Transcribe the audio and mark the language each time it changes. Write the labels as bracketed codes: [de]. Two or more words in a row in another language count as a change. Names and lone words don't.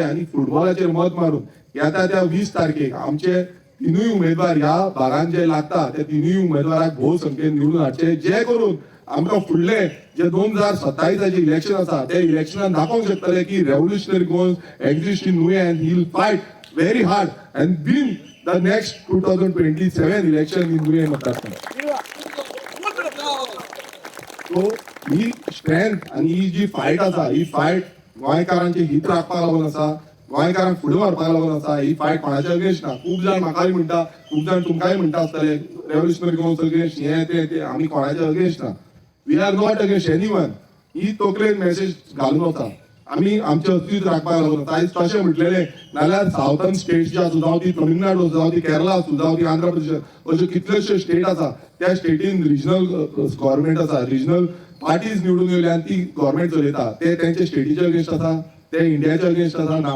[kok] आनी फुटबॉलाचेर मत मारून येता त्या 20 तारखेक आमचे तिनूय उमेदवार ह्या भागांत जे लागता ते तिनूय उमेदवाराक भोव संख्येन निवडून हाडचे जे करून आमकां फुडले जे 2027 इलेक्शन आसा ते इलेक्शनान दाखोवंक शकतले की [en] Revolutionary Goals exist in Nuvem and he will fight very hard and win the next 2027 election in [kok] नुवें मतदारसंघ. सो ही स्ट्रेंथ आनी ही जी फायट आसा ही फायट गोंयकारांचे हित राखपाक लागून आसा. गोंयकारांक फुडें व्हरपाक लागून आसा. ही फायट कोणाच्या अगेन्स्ट ना. खूब जाण म्हाकाय म्हणटा खूब जाण तुमकांय म्हणटा आसतले रेव्होल्युशनरी गोल्स अगेन्स्ट हे ते आमी कोणाच्या अगेन्स्ट ना. [en] we are not against anyone. [kok] ही तकलेन मेसेज घालून वता आमी आमचे अस्तित्व राखपाक लागून. आयज तशें म्हटलेलें नाल्यार [en] southern states [kok] जे आसूं जावं ती तमिळनाडू जावं ती केरला आसूं जावं ती आंध्र प्रदेश अश्यो कितलेशे स्टेट आसा त्या स्टेटीन [en] regional government [kok] आसा [en] regional parties [kok] निवडून येयल्या आनी ती गव्हर्मेंट चलयता ते तेंचे स्टेटीचे अगेन्स्ट आसा ते इंडियाच्या अगेन्स्ट आसा ना.